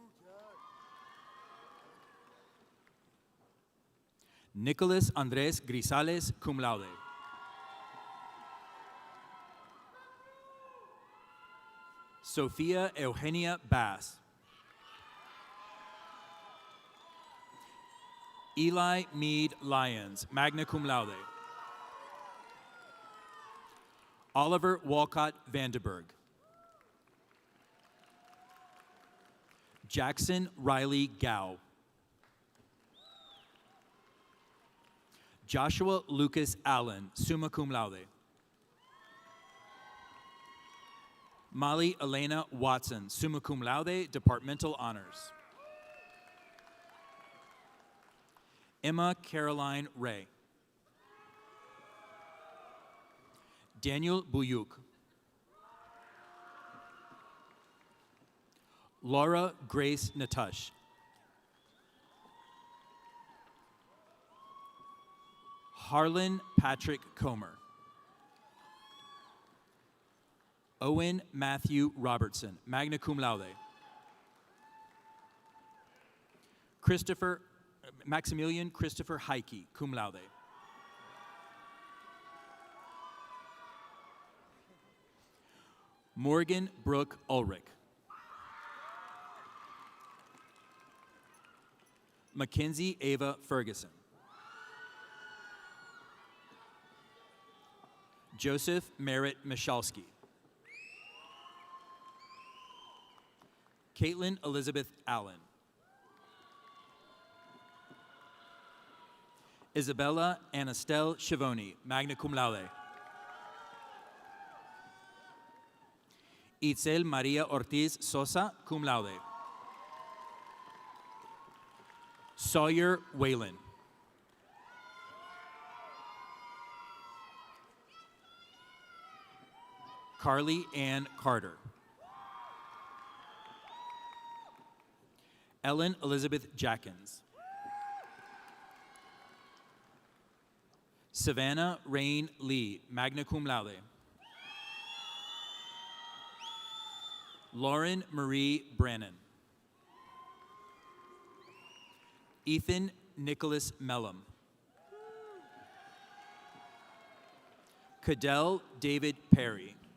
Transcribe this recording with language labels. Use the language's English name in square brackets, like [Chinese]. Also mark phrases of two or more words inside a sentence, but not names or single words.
[English] Nicholas Andres Grisales, [Latin] cum laude. [English] Sofia Eugenia Bass. Eli Mead Lyons, [Latin] magna cum laude. [English] Oliver Walcott Vandenberg. Jackson Riley Gow. Joshua Lucas Allen, [Latin] summa cum laude. [English] Molly Elena Watson, [Latin] summa cum laude, [English] departmental honors. Emma Caroline Ray. Daniel Buyuk. Laura Grace Natush. Harlan Patrick Comer. Owen Matthew Robertson, [Latin] magna cum laude. [English] Maximilian Christopher Heike, [Latin] cum laude. [English] Morgan Brooke Ulrich. Mackenzie Ava Ferguson. Joseph Merritt Michalski. Caitlin Elizabeth Allen. Isabella Anastelle Schiavone, [Latin] magna cum laude. [English] Itzel Maria Ortiz Sosa, [Latin] cum laude. [English] Sawyer Whalen. Carly Ann Carter. Ellen Elizabeth Jackins. Savannah Rain Lee, [Latin] magna cum laude. [English] Lauren Marie Brannon. Ethan Nicholas Mellum. Cadell David Perry.